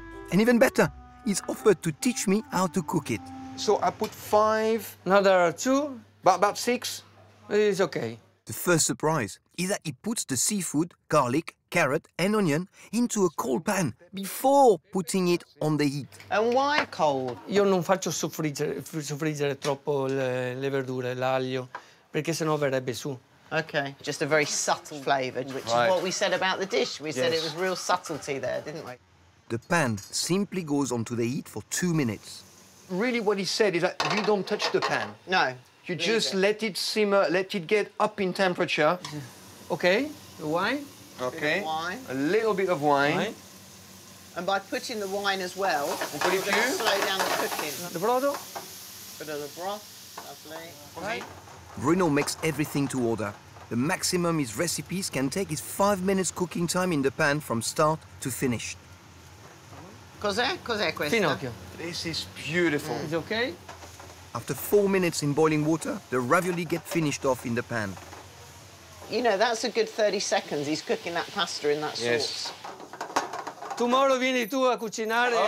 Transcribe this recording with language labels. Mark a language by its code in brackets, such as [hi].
[en] And even better, he's offered to teach me how to cook it. So I put 5. Now there are 2. About 6. It's okay. The first surprise is that he puts the seafood, garlic, carrot and onion into a cold pan before putting it on the heat. And why cold? [it] Io non faccio soffriggere troppo le verdure, l'aglio, perché sennò verrebbe su. [en] Okay, just a very subtle flavour, which is what we said about the dish. We said it was real subtlety there, didn't we? The pan simply goes onto the heat for 2 minutes. Really what he said is that you don't touch the pan. No. You just let it simmer, let it get up in temperature. Okay, the wine. Okay. Wine. A little bit of wine. And by putting the wine as well, we're going to slow down the cooking. The brodo. Bit of the broth, lovely. Right. Bruno makes everything to order. The maximum his recipes can take is 5 minutes cooking time in the pan from start to finish. [it] Cos'è? Cos'è questo? Finocchio. [en] This is beautiful. It's okay? After 4 minutes in boiling water, the ravioli get finished off in the pan. You know, that's a good 30 seconds. He's cooking that pasta in that sauce. Tomorrow [it] vieni tu a cucinare.